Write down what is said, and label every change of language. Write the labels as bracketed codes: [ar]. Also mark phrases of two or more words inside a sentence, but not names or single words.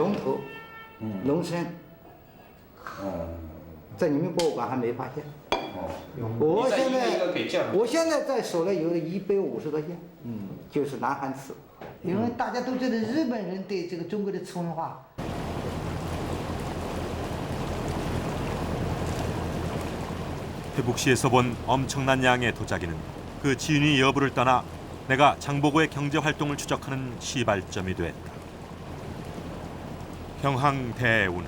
[zh] 龙头、龙身，在你们博物馆还没发现。我现在在手里有150多件，就是南韩瓷。因为大家都知道日本人对这个中国的瓷文化。 [ko] 회북시에서 본 엄청난 양의 도자기는 그 진위 여부를 떠나 내가 장보고의 경제활동을 추적하는 시발점이 됐다. 평항 대운하.